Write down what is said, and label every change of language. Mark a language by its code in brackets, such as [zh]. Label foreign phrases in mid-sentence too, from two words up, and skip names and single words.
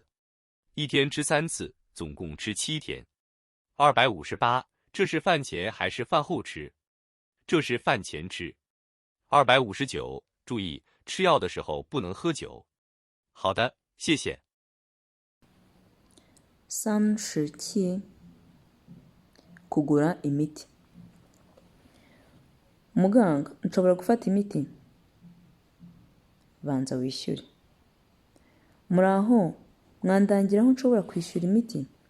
[zh] 一天吃3次，总共吃7天。258，这是饭前还是饭后吃？这是饭前吃。259，注意，吃药的时候不能喝酒。好的，谢谢。 [rw] 37 kugura imiti. Muganga, nshobora gufata imiti? Banza wishyure. Muraho, mwandangira aho nshobora kwishyura imiti?